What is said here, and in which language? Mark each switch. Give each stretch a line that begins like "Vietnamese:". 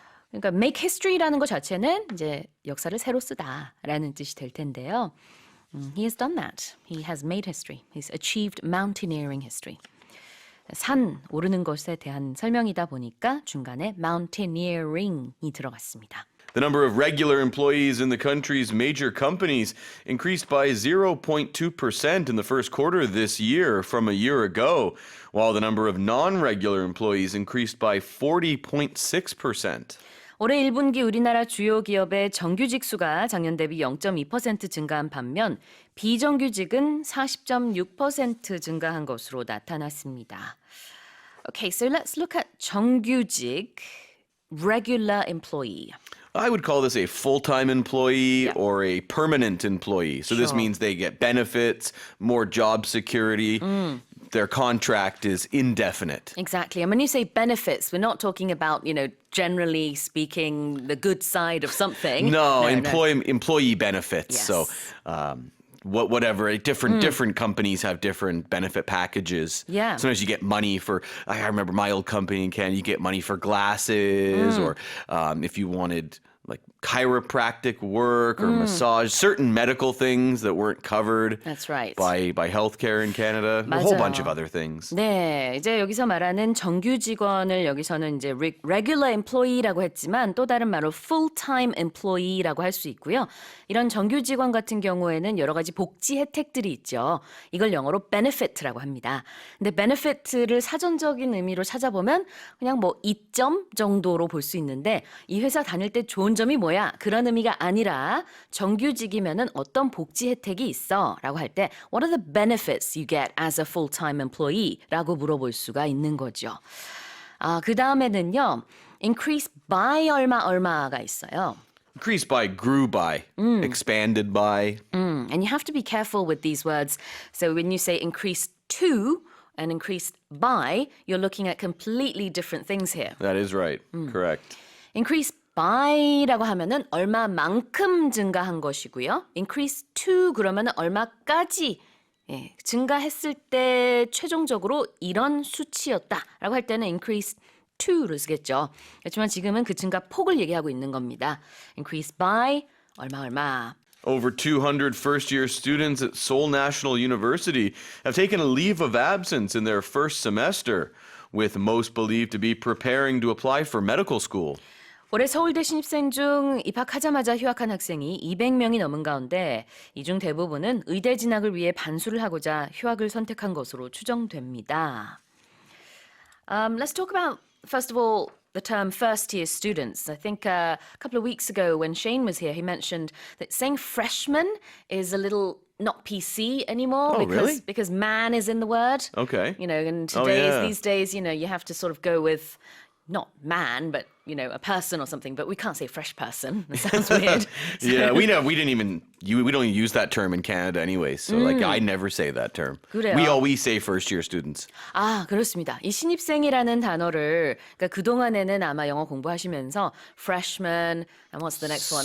Korean: 그러니까
English: make history
Korean: 라는 것 자체는 이제 역사를 새로 쓰다라는 뜻이 될 텐데요.
English: He has done that. He has made history. He's achieved mountaineering history.
Korean: 산 오르는 것에 대한 설명이다 보니까 중간에 mountaineering이 들어갔습니다.
English: The number of regular employees in the country's major companies increased by 0.2% in the first quarter this year from a year ago, while the number of non-regular employees increased by 40.6%.
Korean: 올해 1분기 우리나라 주요 기업의 정규직 수가 작년 대비 0.2% 증가한 반면 비정규직은 40.6% 증가한 것으로 나타났습니다.
English: Okay, so let's look at 정규직, regular employee. I would call this a full-time employee or a permanent employee. So this means they get benefits, more job security. Their contract is indefinite. Exactly. And when you say benefits, we're not talking about, generally speaking, the good side of something. No, employee benefits. Yes. So whatever, different companies have different benefit packages. Yeah. Sometimes you get money for, I remember my old company in Canada, you get money for glasses or if you wanted like chiropractic work or massage, certain medical things that weren't covered That's right. by healthcare in Canada, a whole bunch of other things.
Korean: 네, 이제 여기서 말하는 정규 직원을 여기서는 이제 regular employee라고 했지만 또 다른 말로 full-time employee라고 할 수 있고요. 이런 정규 직원 같은 경우에는 여러 가지 복지 혜택들이 있죠. 이걸 영어로 benefit라고 합니다. 근데 benefit를 사전적인 의미로 찾아보면 그냥 뭐 이점 정도로 볼 수 있는데 이 회사 다닐 때 좋은 점이 뭐야? 그런 의미가 아니라 정규직이면은 어떤 복지 혜택이 있어? 라고 할 때
English: What are the benefits you get as a full-time employee?
Korean: 라고 물어볼 수가 있는 거죠. 그 다음에는요.
English: increase by
Korean: 얼마가 있어요.
English: Increased by, grew by, expanded by. And you have to be careful with these words. So when you say increased to and increased by, you're looking at completely different things here. That is right. Correct. Increase
Korean: by라고 하면은 얼마만큼 증가한 것이고요.
English: increase to
Korean: 그러면은 얼마까지 증가했을 때 최종적으로 이런 수치였다라고 할 때는 increase to를 쓰겠죠. 그렇지만 지금은 그 증가 폭을 얘기하고 있는 겁니다.
English: increase by 얼마. Over 200 first-year students at Seoul National University have taken a leave of absence in their first semester, with most believed to be preparing to apply for medical school.
Korean: 올해 서울대 신입생 중 입학하자마자 휴학한 학생이 200명이 넘은 가운데 이 중 대부분은 의대 진학을 위해 반수를 하고자 휴학을 선택한 것으로 추정됩니다.
English: Let's talk about, first of all, the term first-year students. I think a couple of weeks ago when Shane was here, he mentioned that saying freshman is a little not PC anymore because man is in the word. Okay. You know, and these days, you know, you have to sort of go with not man, but, you know, a person or something, but we can't say fresh person. That sounds weird. Yeah, we don't even use that term in Canada anyway. So like I never say that term.
Korean: 그래요.
English: We always say first year students.
Korean: 아, 그렇습니다. 이 신입생이라는 단어를 그러니까 그동안에는 아마 영어 공부하시면서 freshman,
English: and what's the next one?